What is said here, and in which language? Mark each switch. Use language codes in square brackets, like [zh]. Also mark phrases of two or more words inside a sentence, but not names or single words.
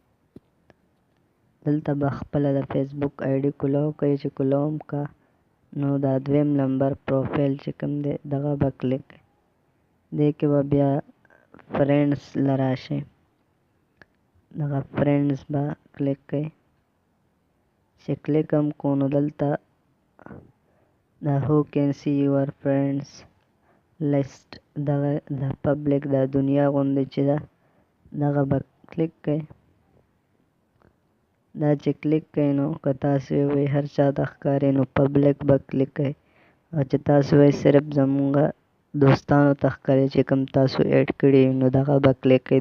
[ps] دلته به خپله د فیسبوک آیډي کولو کوي چې کولوم کا نو دا دویم نمبر پروفایل چې کوم دی دغه به کلیک کوي. دې کې به بیا فرینډس له راشي، دغه فرینډس به کلیک کوي. چې کلیک هم کو نو دلته دا [en] who can see your friends list [ps] دغه د پبلک د دنیا غوندې چې ده دغه به کلیک کوي. دا چې کلیک کوي نو که تاسو وایئ هر چا ته ښکاري نو پبلک به کلیک کوي، او چې تاسو وایئ صرف زمونږ دوستانو ته ښکاري چې کوم تاسو ایډ کړي نو دغه به کلیک کوي.